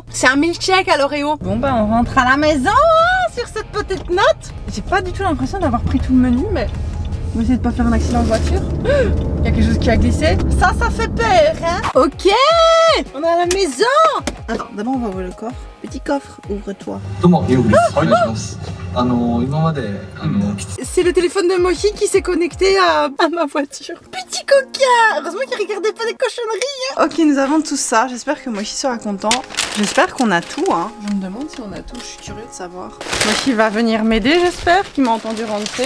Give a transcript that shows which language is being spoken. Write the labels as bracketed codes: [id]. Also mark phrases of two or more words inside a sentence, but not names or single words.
[fr] C'est un milkshake à l'Oreo. Bon bah on rentre à la maison hein, sur cette petite note. J'ai pas du tout l'impression d'avoir pris tout le menu, mais je vais essayer de pas faire un accident de voiture. Il y a quelque chose qui a glissé. Ça fait peur, hein. Ok, on est à la maison. Attends, d'abord on va ouvrir le coffre. Petit coffre, ouvre-toi. [ja] どうも、ようです。お願いします。 [fr] C'est le téléphone de Mohi qui s'est connecté à ma voiture. Petit coquin. Heureusement qu'il regardait pas des cochonneries. Hein. Ok, nous avons tout ça. J'espère que Mohi sera content. J'espère qu'on a tout. Hein. Je me demande si on a tout. Je suis curieux de savoir. Mohi va venir m'aider, j'espère, qu'il m'a entendu rentrer.